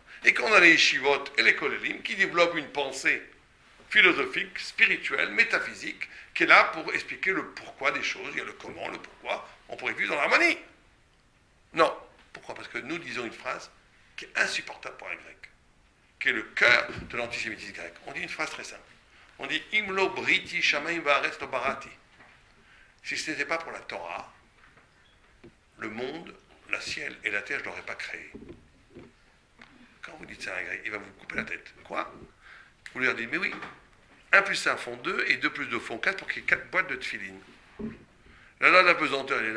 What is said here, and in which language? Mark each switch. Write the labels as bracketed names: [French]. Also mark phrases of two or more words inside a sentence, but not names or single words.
[French] Et qu'on a les yeshivot et les kolélim qui développent une pensée philosophique, spirituelle, métaphysique, qui est là pour expliquer le pourquoi des choses. Il y a le comment, le pourquoi. On pourrait vivre dans l'harmonie. Non. Pourquoi? Parce que nous disons une phrase qui est insupportable pour un grec, qui est le cœur de l'antisémitisme grec. On dit une phrase très simple. On dit « [Hebrew] אם לא בריתי שמים וארץ לא בראתי ». [French] Si ce n'était pas pour la Torah, le monde la ciel et la terre, je ne l'aurais pas créé. Quand vous dites ça à un grec, il va vous couper la tête. Quoi? Vous lui dites, mais oui, 1 plus 1 font 2 et 2 plus 2 font 4 pour qu'il y ait 4 boîtes de tefilin. La loi de la pesanteur, elle est là.